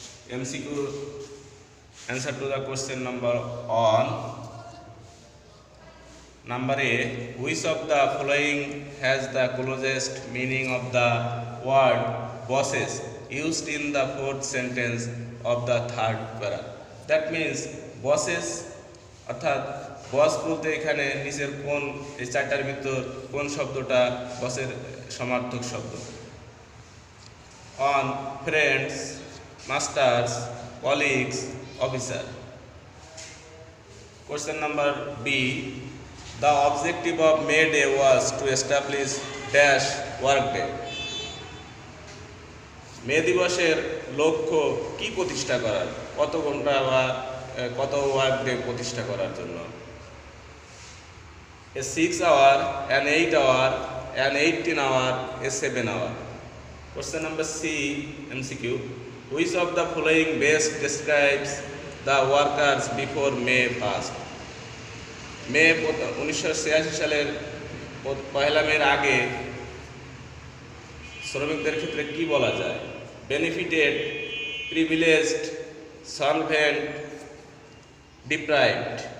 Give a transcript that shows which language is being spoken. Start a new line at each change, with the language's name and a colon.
English: MCQ answer to the question number on. Number A, which of the following has the closest meaning of the word bosses used in the fourth sentence of the third para? That means bosses
Bangla: অর্থাৎ বস বলতে এখানে নিচের কোন এই চারটার ভিতর কোন শব্দটা বসের সমার্থক শব্দ?
English: On, friends, masters, colleagues, officer. Question number B, the objective of May Day was to establish dash work day.
Bangla: মে দিবসের লক্ষ্য কি প্রতিষ্ঠা করার, কত ঘন্টা বা কত ওয়ার্ক ডে প্রতিষ্ঠা করার জন্য?
English: A 6 hour, an 8 hour, an 18 hour, a 7 hour. Question number C, MCQ, which of the following best describes the workers before May 1st?
Bangla: মে 1986 সালের পয়লা মের আগে শ্রমিকদের ক্ষেত্রে কি বলা যায়?
English: Benefited, privileged, solvent, deprived.